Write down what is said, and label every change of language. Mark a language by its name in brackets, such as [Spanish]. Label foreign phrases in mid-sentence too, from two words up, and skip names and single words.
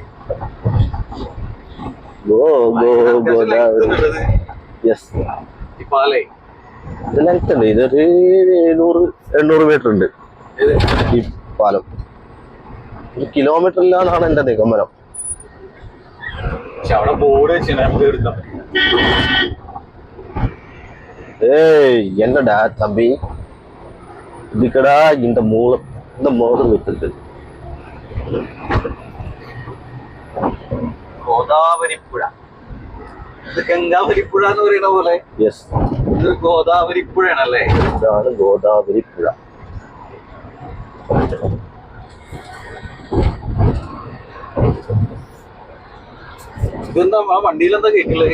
[Malayalam] ഗോദാവരി. യെസ്. ഇത് ലെങ്ത് ഉണ്ട്. ഇതൊരു 700-800 മീറ്റർ ഉണ്ട് ഈ പാലം. 1 കിലോമീറ്റർ ഇല്ലാന്നാണ് എന്റെ നിഗമനം. [Tamil] என்னடா தம்பி இதுக்கடா இந்த மோதிரம் வைத்திருக்கு. [Malayalam] ഗോദാവരിപ്പുഴ. ഇത് ഗംഗാവരിപ്പുഴ എന്ന് പറയുന്ന പോലെ. യെസ്, ഇത് ഗോദാവരിപ്പുഴയാണല്ലേ? ഇതാണ് ഗോദാവരിപ്പുഴ. ഇതെന്താ വണ്ടിയിലെന്താ കേട്ടില്ലേ?